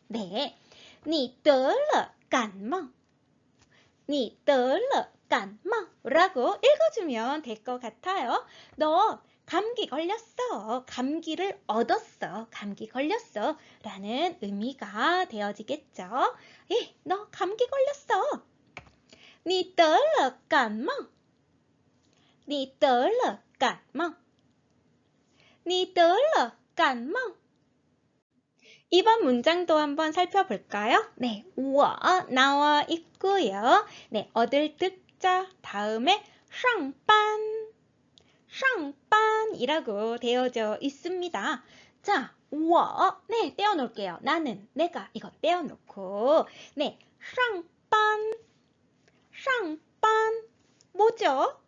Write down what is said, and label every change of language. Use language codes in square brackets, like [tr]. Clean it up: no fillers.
[zh] 네, 你得了感冒你得了感冒 [ko] 라고 읽어주면 될 것 같아요. 너 감기 걸렸어. 감기를 얻었어. 감기 걸렸어. 라는 의미가 되어지겠죠. 예, 너 감기 걸렸어. [zh] 你得了感冒你得了感冒你得了感冒 [ko] 이번 문장도 한번 살펴볼까요? 네, 우와 나와 있고요. 네, 얻을 득자 다음에 上班 이라고 되어져 있습니다. 자, 我, 네, 떼어놓을게요. 나는, 내가, 이거 떼어놓고, 네, 上班, 뭐죠?